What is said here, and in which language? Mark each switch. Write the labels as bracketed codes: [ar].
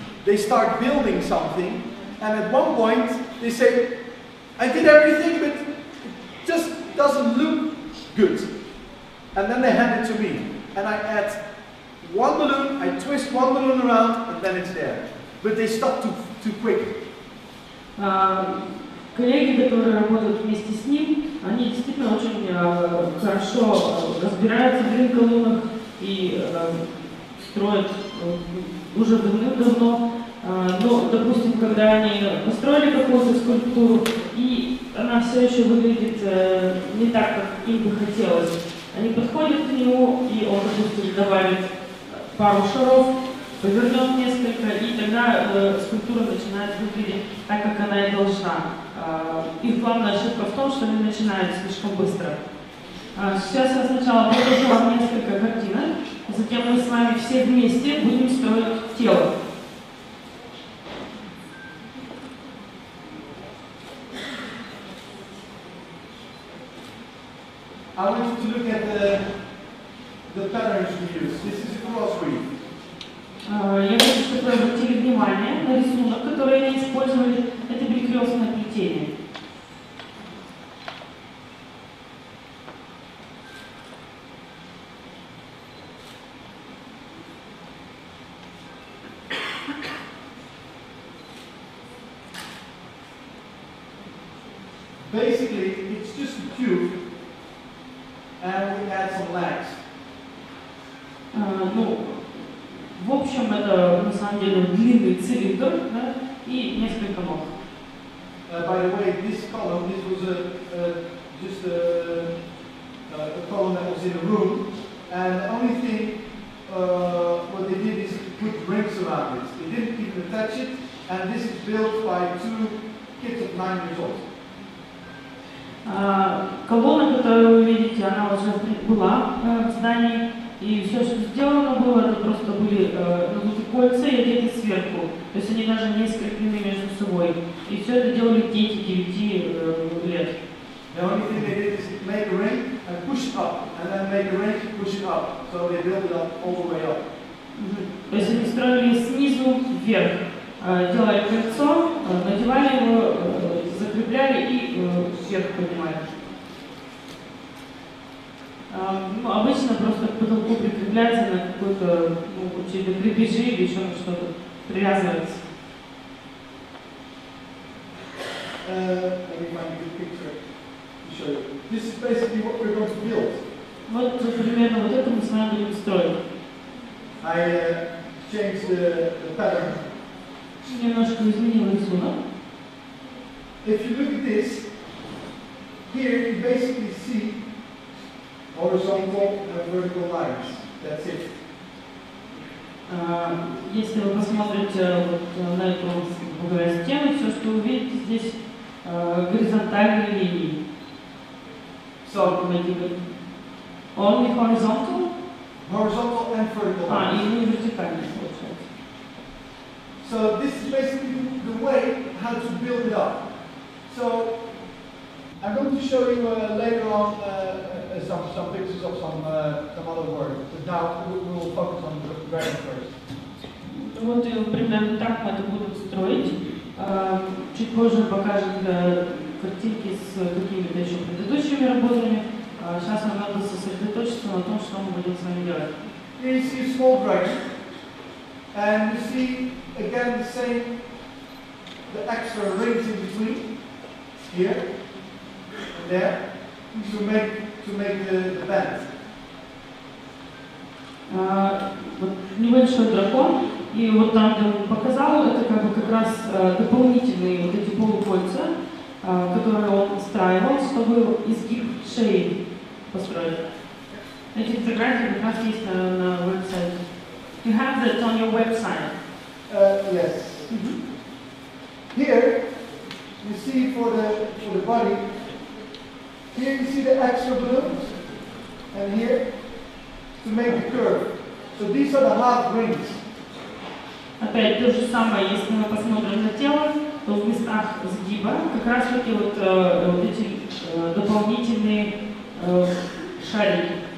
[en] They start building something, and at one point they say, I did everything, but it just doesn't look good. And then they hand it to me, and I add one balloon, I twist one balloon around, and then it's there. But they stop too quick. [ru] Коллеги, которые работают вместе с ним, они действительно очень хорошо разбираются в грин-колоннах и строят уже давным-давно. Но, допустим, когда они построили какую-то скульптуру, и она все еще выглядит не так, как им бы хотелось, они подходят к нему, и он, допустим, добавит пару шаров, повернет несколько, и тогда скульптура начинает выглядеть так, как она и должна. Их главная ошибка в том, что они начинают слишком быстро. Сейчас я сначала покажу вам несколько картинок, затем мы с вами все вместе будем строить тело. [en] I want you to look at the patterns we use. This is a cross reef. [ru] Я хочу, чтобы вы обратили внимание на рисунок, который они использовали. Это перекрестное плетение. [en] Basically, it's just a tube, and we add some legs. [ru] Ну, в общем, это на самом деле длинный цилиндр, да, и несколько ног. [en] By the way, this column, this was just a column that was in a room, and the only thing what they did is put rings around it. They didn't even attach it, and this is built by 2 kids of 9 years old. [ru] Колонна, которую вы видите, она уже была в здании, и все, что сделано было, это просто были надуты кольца и одеты сверху. То есть они даже не скреплены между собой. И все это делали дети 9 лет. [en] The only thing they did is make a ring and push it up, and then make a ring and push it up. So they built it up all the way up. [ru] То есть они строили снизу вверх, делали кольцо, надевали его, закрепляли и вверх поднимали. Ну, обычно просто к потолку прикрепляется на какой-то, ну, какие-то крепежи или еще что-то привязывается. [en] Let me find a good picture to show you. This is basically what we're going to build. [ru] Вот примерно вот это мы с вами будем строить. [en] I changed the pattern. [ru] Немножко изменил рисунок. [en] If you look at this, here you basically see Horizontal and vertical lines. That's it. [ru] Если вы посмотрите вот на эту стену, все, что вы увидите здесь, горизонтальные линии. [en] So, only horizontal? Horizontal and vertical lines. [ru] И не вертикальные, получается. [en] So this is basically the way how to build it up. So I'm going to show you later on some pictures of some other work. But now we will focus on the dragon first. [ru] Вот примерно так мы это будем строить. Чуть позже покажем картинки с какими-то еще предыдущими работами. Сейчас нам надо сосредоточиться на том, что мы будем с вами делать. [en] Here you see a small dragon, and you see again the same, the extra rings in between, here and there, to make the bend. [ru] Вот небольшой дракон, и вот там, где он показал, это как раз дополнительные вот эти полукольца, которые он устраивал, чтобы изгиб шеи построить. Эти фотографии как раз есть на веб-сайте. [en] You have that on your website. Yes. Here you see for the body. Here you see the extra balloons, and here to make the curve. So these are the half rings. [ru] Опять то же самое, если мы посмотрим на тело, то в местах сгиба как раз таки вот эти дополнительные шарики.